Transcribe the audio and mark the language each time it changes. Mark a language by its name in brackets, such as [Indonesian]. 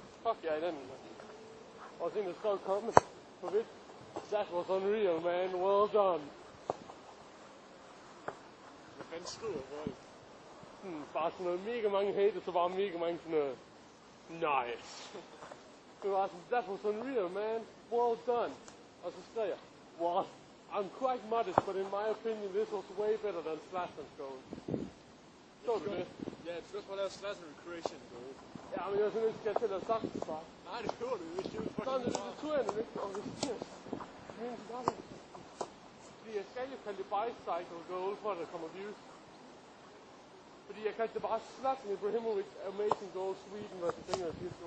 [Danish] fuck jeg i den. Og så en der skrev comment på vidt. [English] That was unreal, man. Well done. [Danish] Hvad fanden skriver folk? Bare sådan noget mega mange haters, så bare mega mange sådan noget. [English] Nice. [Danish] Det var sådan, [English] that was unreal, man. Well done. [Danish] Og så skrev jeg, [English] well, I'm quite modest, but in my opinion, this was way better than Zlatan's goal. [Danish] Så du det? Ja, du skal også bare lave Zlatan Recreation goal. Ja, men jeg er sådan lidt, skal jeg til at sagt det bare. Nej, det behøver du ikke. Det er jo Sådan, [English] fucking [Danish] det tror jeg nemlig ikke, og det siger jeg. Men så bare fordi jeg skal jo kalde det bicycle goal, for at der kommer views. Fordi jeg kaldte det bare Zlatan Ibrahimovic Amazing Goal Sweden versus England 4-2.